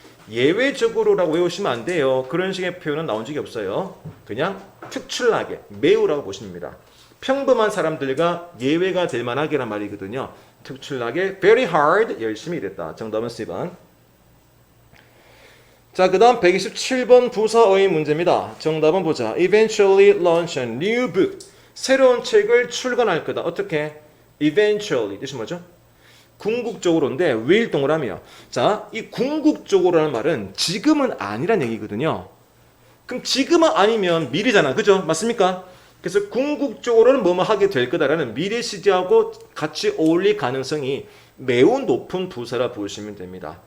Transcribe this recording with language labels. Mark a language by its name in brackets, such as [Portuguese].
[Korean] 예외적으로라고 외우시면 안 돼요. 그런 식의 표현은 나온 적이 없어요. 그냥 특출나게, 매우라고 보시면 됩니다. 평범한 사람들과 예외가 될 만하게란 말이거든요. 특출나게, [English] very hard, [Korean] 열심히 일했다. 정답은 C번. 자, 그 다음 127번 부사어의 문제입니다. 정답은 보자. [English] Eventually launch a new book. [Korean] 새로운 책을 출간할 거다. 어떻게? Eventually. 뜻이 뭐죠? 궁극적으로인데 will 동그라미요. 자, 이 궁극적으로라는 말은 지금은 아니란 얘기거든요. 그럼 지금은 아니면 미래잖아. 그죠? 맞습니까? 그래서 궁극적으로는 뭐뭐 하게 될 거다라는 미래 시제하고 같이 어울릴 가능성이 매우 높은 부사라 보시면 됩니다.